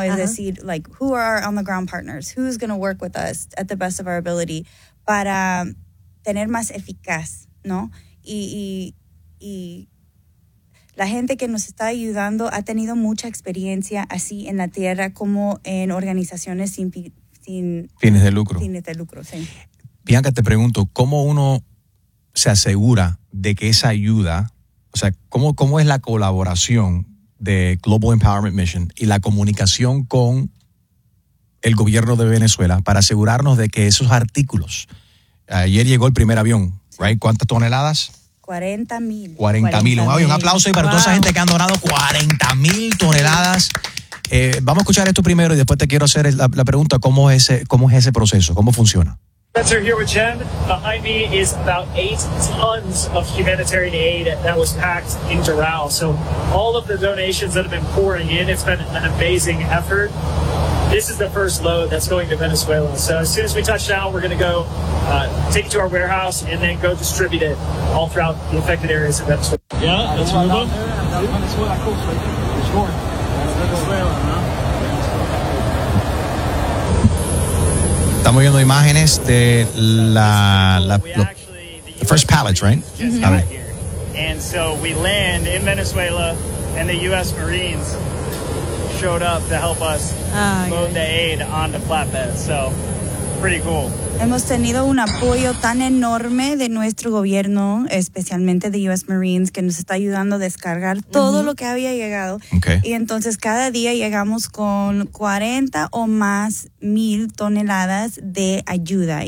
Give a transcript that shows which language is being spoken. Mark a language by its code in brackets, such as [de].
[es] Es decir, [en] like, who are our on the ground partners? Who's going to work with us at the best of our ability? [es] para tener más eficaz, ¿no? Y la gente que nos está ayudando ha tenido mucha experiencia así en la tierra como en organizaciones sin fines de lucro. Fines de lucro, sí. Bianca, te pregunto, ¿cómo uno se asegura de que esa ayuda, o sea, cómo es la colaboración de Global Empowerment Mission y la comunicación con el gobierno de Venezuela para asegurarnos de que esos artículos? Ayer llegó el primer avión, right? ¿Cuántas toneladas? 40,000. Un aplauso y para toda esa gente que han donado 40,000 toneladas. Vamos a escuchar esto primero y después te quiero hacer la pregunta, ¿cómo es ese proceso? ¿Cómo funciona? [en] Spencer here with Jen. Behind me is about 8 tons of humanitarian aid that was packed in Doral. So all of the donations that have been pouring in, it's been an amazing effort. This is the first load that's going to Venezuela. So as soon as we touch down, we're going to go take it to our warehouse and then go distribute it all throughout the affected areas of Venezuela. Yeah, that's what we're doing. Venezuela, of course, it's going. [es] Estamos viendo imágenes de [en] the first pallets, right? Mm-hmm. And so we land in Venezuela, and the U.S. Marines showed up to help us load the aid on the flatbed. So, pretty cool. [es] Hemos tenido un apoyo tan enorme de nuestro gobierno, especialmente de U.S. Marines, que nos está ayudando a descargar todo lo que había llegado. [en] Okay. [es] Y entonces cada día llegamos con 40 o más mil toneladas de ayuda.